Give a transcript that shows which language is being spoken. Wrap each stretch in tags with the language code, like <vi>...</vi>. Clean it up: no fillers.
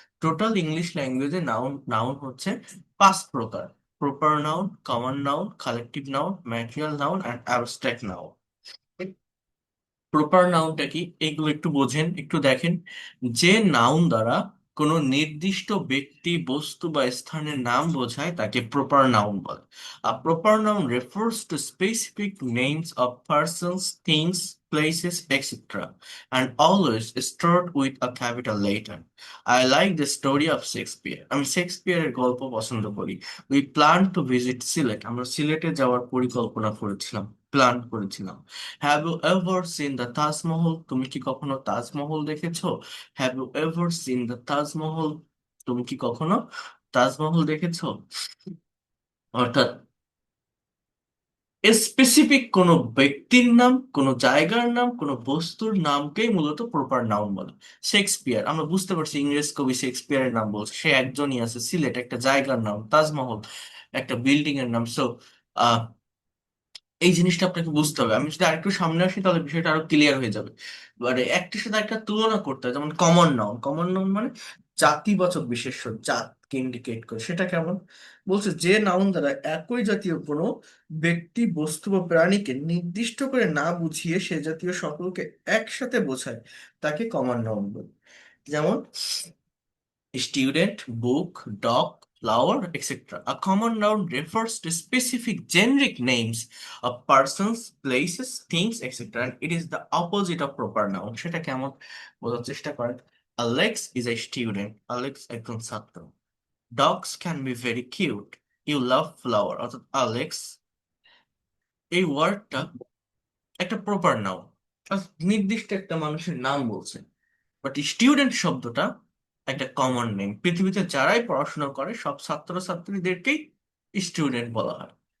<bn>Total English ল্যাঙ্গুয়েজে noun noun হচ্ছে 5 প্রকার: proper noun, common noun, collective noun, material noun and abstract noun. Proper নাউনটা কি, এগুলো একটু বোঝেন, একটু দেখেন। যে নাউন দ্বারা কোনো নির্দিষ্ট ব্যক্তি, বস্তু বা স্থানের নাম বোঝায় তাকে প্রপার নাউন বলে।</bn> <en>A proper noun refers to specific names of persons, things, places, etc. and always start with a capital letter. I like the story of Shakespeare.</en> <bn>আমি শেক্সপিয়ারের গল্প পছন্দ করি।</bn> <en>We plan to visit</en> <bn>Sylhet, আমরা সিলেটে যাওয়ার পরিকল্পনা করেছিলাম, প্ল্যান করেছিলাম।</bn> <en>have you ever seen the Taj Mahal,</en> <bn>তুমি কি কখনো তাজমহল দেখেছো?</bn> <en>have you ever seen the Taj Mahal,</en> <bn>তুমি কি কখনো তাজমহল দেখেছো? অর্থাৎ স্পেসিফিক কোনো ব্যক্তির নাম, কোনো জায়গার নাম, কোনো বস্তুর নামকেই মূলত প্রপার নাউন বলে। শেক্সপিয়ার, আমরা বুঝতে পারছি ইংরেজ কবি শেক্সপিয়ারের নাম বলছে, সে একজনই আছে। সিলেট একটা জায়গার নাম, তাজমহল একটা বিল্ডিং এর নাম। সো এই জিনিসটা আপনাকে বুঝতে হবে। আমি যদি আরেকটু সামনে আসি তাহলে বিষয়টা আরো ক্লিয়ার হয়ে যাবে। মানে একটির সাথে একটা তুলনা করতে হয়, যেমন কমন নাউন। কমন নাউন মানে জাতিবাচক বিশেষ্য, জাতকে ইন্ডিকেট করে। সেটা কেমন? বলছে যে নাউন দ্বারা একই জাতীয় কোনো ব্যক্তি, বস্তু বা প্রাণীকে নির্দিষ্ট করে না বুঝিয়ে সে জাতীয় সকলকে একসাথে বোঝায় তাকে কমন নাউন বলে।</bn> <en>যেমন student, book, dog, flower, etc. A common noun refers to specific generic names of persons, places, things, etc. And it is the opposite of proper noun.</en> <bn>সেটা কেমন বোঝার চেষ্টা করেন।</bn> <en>Alex is a student. Alex</en> <bn>একজন ছাত্র।</bn> <en>Dogs can be very cute. You love flower.</en> <bn>অর্থাৎ Alex এই ওয়ার্ডটা একটা প্রপার নাউন, নির্দিষ্ট একটা মানুষের নাম বলছে। বাট স্টুডেন্ট শব্দটা একটা কমন নেম। পৃথিবীতে যারাই পড়াশোনা করে সব ছাত্রছাত্রীদেরকেই স্টুডেন্ট বলা হয়।</bn>